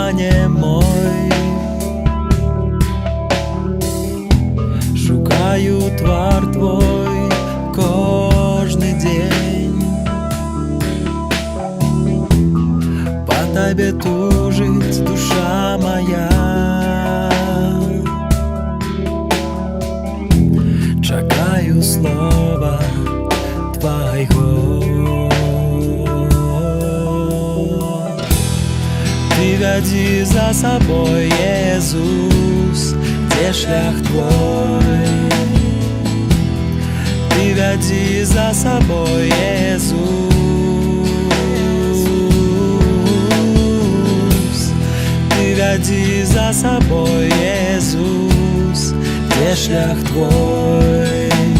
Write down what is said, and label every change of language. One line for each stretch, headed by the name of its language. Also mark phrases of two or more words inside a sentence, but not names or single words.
Ukrainian: Пане мой, шукаю твар Твой кожний день, по Тебе тужить душа моя, чекаю слова Твоего.
Russian: Ты веди за собой, Иисус, где шлях Твой. Ты веди за собой, Иисус, Ты веди за собой, Иисус, где шлях Твой.